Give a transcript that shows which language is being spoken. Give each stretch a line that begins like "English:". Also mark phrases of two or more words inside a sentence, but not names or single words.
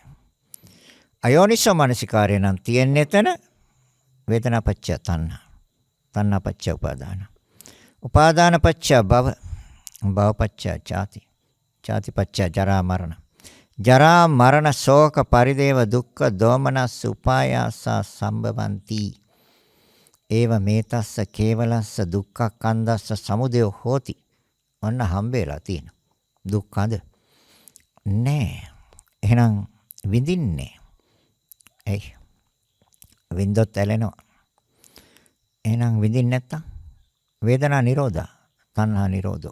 Sinhala: අයෝනිසෝ මනසිකාරය නම් තියෙන්නේ එතන
Pali: වේදනාපච්චය තණ්හා. තණ්හාපච්චය උපාදාන. උපාදානපච්චය භව. භවපච්චය ජාති. ජාතිපච්චය ජරා මරණ. ජරා මරණ ශෝක පරිදේව දුක්ඛ දෝමනස්ස උපායාස සම්භවಂತಿ. ඒව මේතස්ස කේවලස්ස දුක්ඛ කන්දස්ස සමුදය හෝති.
Sinhala: ඔන්න හම්බෙලා තියෙන. දුක්ඛද නෑ. එහෙනම් විඳින්නේ. විඳොත් ඇලෙනවා. එහෙනම් විඳින්නේ නැත්තම්
Pali: වේදනා නිරෝධා, තණ්හා නිරෝධෝ.